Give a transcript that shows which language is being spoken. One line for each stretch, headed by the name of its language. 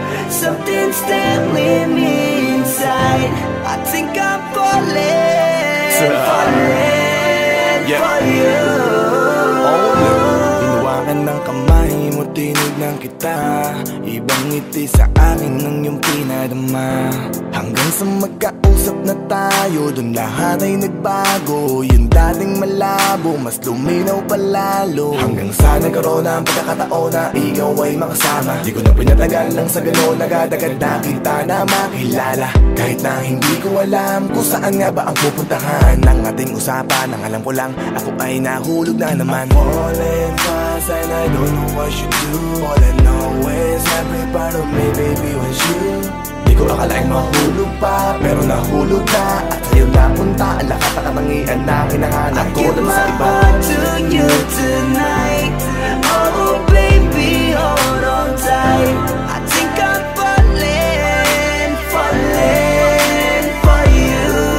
English: Something's telling me inside, I think I'm falling, falling for you.
Filipino: Hinawakan ng kamay mo, tinignan kita. Ibang ngiti sa akin ng iyong pinadama. Hanggang sa magkausap na tayo, dun lahat ay nagbago. Yung dating malabo, mas luminaw palalo. Hanggang sa nagkaroon na ang pagkakataon na ikaw ay makasama. Di ko na pinatagal lang sa gano'n, nagadagad na kita na makilala. Kahit na hindi ko alam kung saan nga ba ang pupuntahan ng ating usapan. Ang alam ko lang, ako ay nahulog na naman.
English: I'm falling fast and I don't know what you do. All I know is every part of me, baby, was you.
Filipino: Di ko akalaing mahulog pa, pero nahulog na. At sa'yo napunta, ang lakas na katangian na kinahanap ko dun sa iba.
English: I give my heart to you tonight. Oh baby, hold on tight. I think I'm falling, falling for you.